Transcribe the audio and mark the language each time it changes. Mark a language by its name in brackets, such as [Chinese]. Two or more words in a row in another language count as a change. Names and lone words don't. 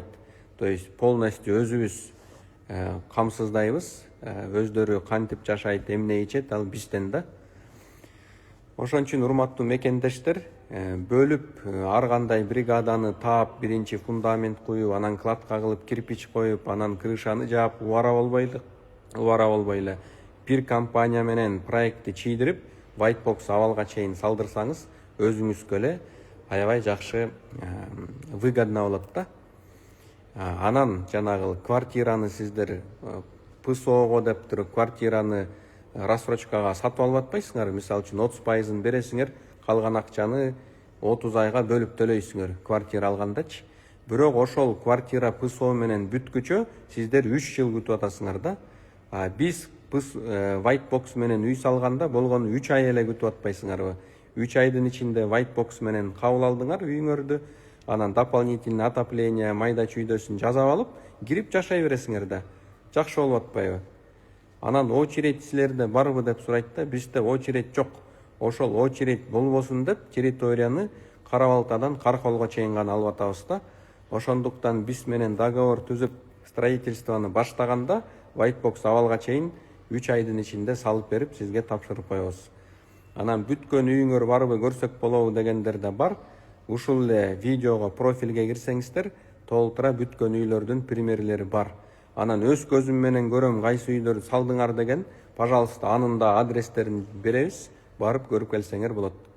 [Russian] То есть полностью [Kyrgyz] өзүбүз камсыздайбыз, өздөрү кантип жашайт, эмне ичет, ал бизден да. Ошон үчүн урматтуу мекендештер, бөлүп ар кандай бригаданы таап, биринчи фундамент куюп, анан кладка кылып, кирпич коюп, анан крышаны жаап, убара болбой эле бир компания менен проектти чийдирип, [English] white box [Kyrgyz] абалга чейин салдырсаңыз, өзүңүзгө эле аябай жакшы выгодно болот да. Анан жанагы квартираны сиздер ПСОго деп туруп квартираны рассрочкага сатып алып атпайсыңар. Мисалы үчүн 30% бересиңер, калган акчаны 30 айга бөлүп төлөйсүңөр квартира алгандачы. Бирок ошол квартира ПСО менен бүткүчө сиздер 3 жыл күтүп атасыңар да. Биз [English] white box [Kyrgyz] менен үй салганда болгону 3 ай эле күтүп атпайсыңарбы? 3 айдын ичинде [English] white box [Kyrgyz] менен кабыл алдыңар үйүңөрдү, анан [Russian] дополнительный отопление [Kyrgyz] майда чүйдөсүн жасап алып, кирип жашай бересиңер да. Жакшы болуп атпайбы? Анан очередь силерде барбы деп сурайт да. Бизде очередь жок. Ошол очередь болбосун деп территорияны Кара-Балтадан Карколго чейин гана алып атабыз да. Ошондуктан биз менен договор түзүп строительствону баштаганда [English] white box [Kyrgyz] абалга чейин 3 айдын ичинде салып берип сизге тапшырып коебуз. Анан бүткөн үйүңөр барбы көрсөк болобу дегендер да бар. Ушул эле видеого профилге кирсеңиздер, толтура бүткөн үйлөрдүн примерлери бар. Анан өз көзүм менен көрөм кайсы үйлөрдү салдыңар деген, пожалуйста, анын да адрестерин беребиз, барып көрүп келсеңер болот.